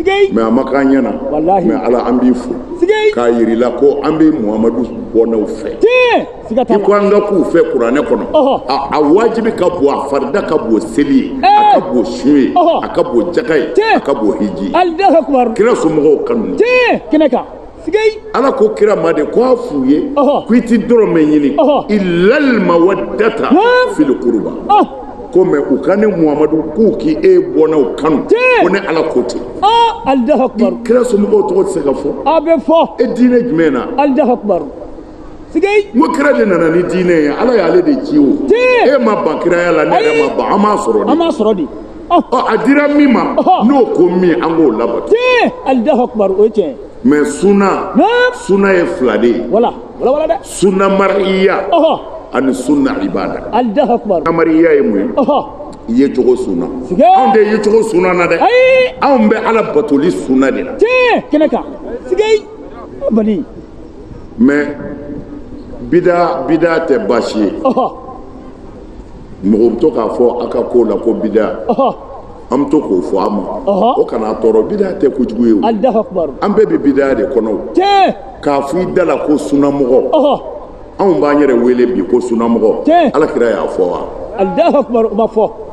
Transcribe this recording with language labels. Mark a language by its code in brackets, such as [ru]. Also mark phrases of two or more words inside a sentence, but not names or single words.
[bm] mais a ma k'an ɲɛna mais ala an b'i fo k'a yir'i la ko an bɛ muhamadu bɔnnaw fɛ i ko an ka k'u fɛ kuranɛ kɔnɔ a wajibi ka bon a farida ka bon seli ye a ka bon sun ye a ka bon jaka ye a ka bon hiji ye kira somɔgɔw kanu ala ko kira ma de ko a f'u ye ko i ti dɔrɔmɛ ɲini [ar] إلا المودة في القربى [bm] ko mais u ka ne muhamadu k'u k'i bɔnnaw kanu ko ne ala ko ten kira somɔgɔw tɔgɔ tɛ se ka fɔ a bɛ fɔ e diinɛ jumɛn na n ko kira de nana ni diinɛ ye ala y'ale de ci o e ma ban kiraya la ne yɛrɛ ma ban an m'a sɔrɔ de a dira min ma n'o ko min an k'o labato mais suna ye fila de ye suna mariya ani sunna ibada amariya ye mun ye i ye cogo sunna anw de ye cogo sunna na dɛ anw bɛ ala batoli sunna de la mais bida tɛ baasi ye mɔgɔ bɛ to k'a fɔ a ka ko la ko bida an bɛ to k'o fɔ a ma o kana tɔɔrɔ bida tɛ kojugu ye o an bɛɛ bɛ bida de kɔnɔ k'a fɔ i da la ko sunnamɔgɔ anw b'an yɛrɛ wele bi ko sunnamɔgɔ ala kira y'a fɔ wa